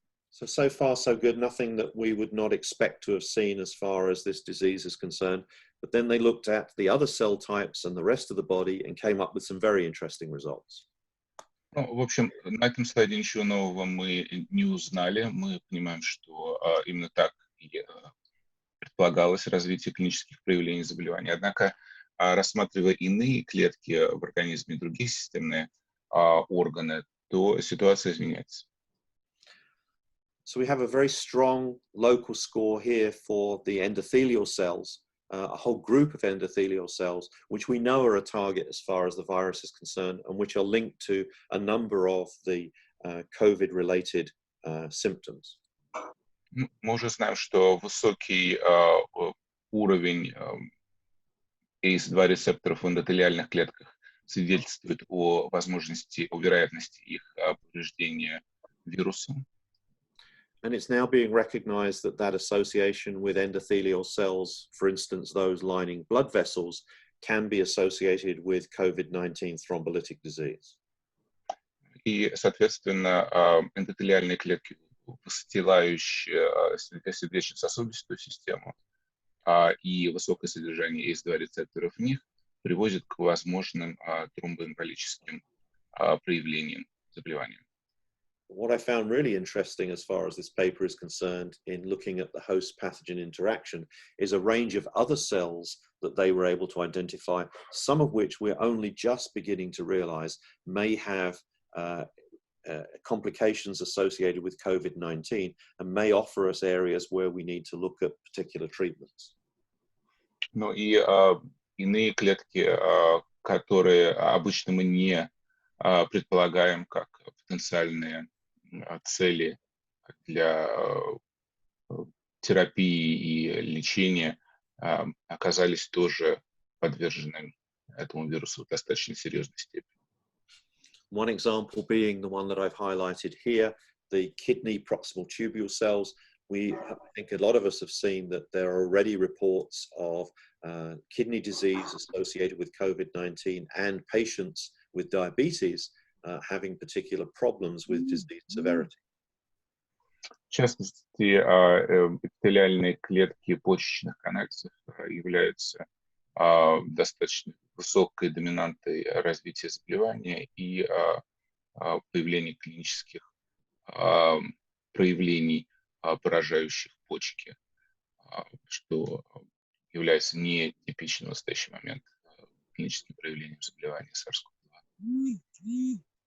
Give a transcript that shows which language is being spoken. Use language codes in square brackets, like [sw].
[en] So far, so good. Nothing that we would not expect to have seen as far as this disease is concerned. but then they looked at the other cell types and the rest of the body and came up with some very interesting results. [ru] Ну, в общем, на этом слайде ничего нового мы не узнали. Мы понимаем, что именно так и предполагалось развитие клинических проявлений заболевания. Однако, рассматривая иные клетки в организме, другие системные органы, то ситуация изменяется. [en] So we have a very strong local score here for the endothelial cells, a whole group of endothelial cells, which we know are a target as far as the virus is concerned, and which are linked to a number of the COVID-related symptoms. [ru] Мы уже знаем, что высокий уровень ACE2 рецепторов в эндотелиальных клетках свидетельствует о вероятности их повреждения вирусом. [en] And it's now being recognized that that association with endothelial cells, for instance, those lining blood vessels, can be associated with COVID-19 thrombolytic disease. [ru] И, соответственно, эндотелиальные клетки, выстилающие сердечно-сосудистую систему, и высокое содержание ACE2 рецепторов в них приводит к возможным тромбоэмболическим проявлениям заболевания. [en] What I found really interesting as far as this paper is concerned in looking at the host-pathogen interaction is a range of other cells that they were able to identify, some of which we're only just beginning to realize may have complications associated with COVID-19 and may offer us areas where we need to look at particular treatments. [ru] Ну и иные клетки, которые обычно мы не предполагаем как потенциальные цели для терапии и лечения, оказались тоже подвержены этому вирусу в достаточно серьезной степени. [en] One example being the one that I've highlighted here, the kidney proximal tubule cells. I think a lot of us have seen that there are already reports of kidney disease associated with COVID-19 and patients with diabetes having particular problems with disease severity. [ru] В частности, эпителиальные клетки почечных канальцев являются достаточно высокой доминантой развития заболевания и появления клинических проявлений, поражающих почки, что является нетипичным в настоящий момент клиническим проявлением заболевания SARS-CoV-2.